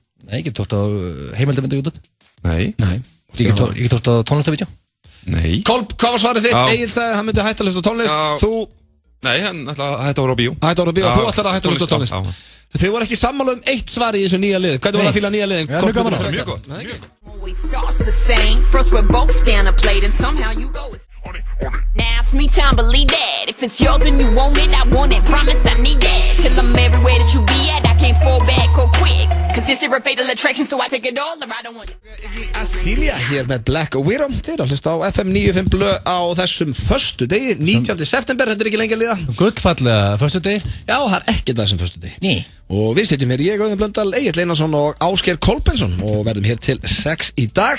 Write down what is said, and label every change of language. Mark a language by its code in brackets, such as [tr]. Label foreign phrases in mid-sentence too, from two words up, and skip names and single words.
[is] Nei, ég get hort á heimildamöndu YouTube. Nei. Ég get hort á tónlistavídeó. Nei. Kolb, hvað var svarið þitt? Egil sagði að hann myndi hætta að hlusta á tónlist. Þú? Nei, hann ætla að hætta að horfa á bíó. Hætta að horfa á bíó, þú ætlar að hætta að hlusta á tónlist. Þið voru ekki sammála eitt svar í þessu nýja lið. Hvernig var það að fíla nýja liðin? Mjög gott. [en] Now it's me time, believe that. If it's yours and you want it, I want it. Promise I need that. Till I'm everywhere that you be at, I can't fall back or quick. Cause this is a fatal attraction, so I take it all or I don't want it. [is] Asilia hér með Black Widow. Þeir að hlusta á FM 95 blö á þessum föstu degi, 19. september, þetta er ekki lengi að líða. Gullfallega föstu degi? Já, það er ekki það sem föstu degi. Ný. Og við sitjum hér, ég, Auðun Blöndal, Egill Einarsson og Ásgeir Kolbeinsson og verðum hér til 6 í dag.